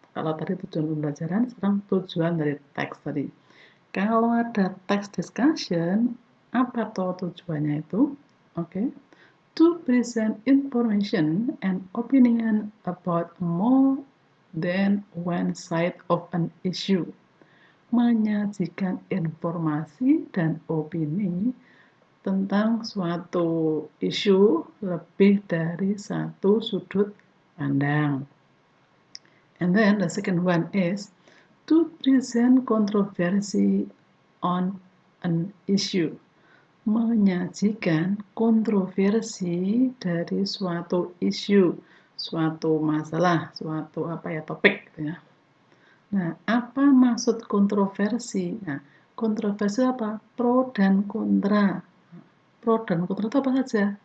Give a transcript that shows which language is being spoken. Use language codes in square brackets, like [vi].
[id] Kalau tadi tujuan pembelajaran, sekarang tujuan dari teks tadi. Kalau ada text discussion, apa toh tujuannya itu? [en] Okay, to present information and opinion about more than one side of an issue. [id] Menyajikan informasi dan opini tentang suatu isu lebih dari satu sudut pandang. [en] And then the second one is to present controversy on an issue. [id] Menyajikan kontroversi dari suatu isu, suatu masalah, suatu topik gitu ya. Nah, apa maksud kontroversi? Nah, kontroversi apa? Pro dan kontra. Pro dan kontra itu apa saja?